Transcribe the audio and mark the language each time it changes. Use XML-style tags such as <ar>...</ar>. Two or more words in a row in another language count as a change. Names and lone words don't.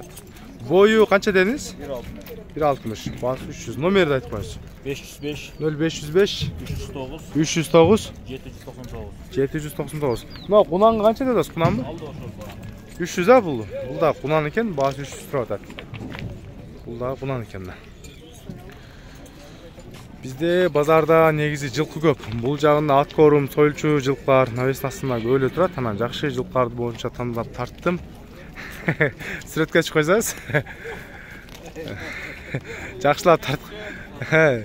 <kk>Бойы қанша дедіңіз? 1.60. Басы 300. Номерді айтып қойыңыз. 505 0505 309 309 799. 799. Мына құнанға қанша дедіңіз? Құнан ба? 300 а бұл? Бұл да құнан екен, басы 300 тұрады. Бұл да құнан екен.</kk> <ky>Бизде базарда негизи жылкы көп. Бул жагында ат корум, сойлчу жылкылар навеснасында көп эле турат. Анан жакшы жылкыларды боюнча тандап тарттым. Сүрөткө чыгып койсоңуз. Жакшылап тарт.</ky>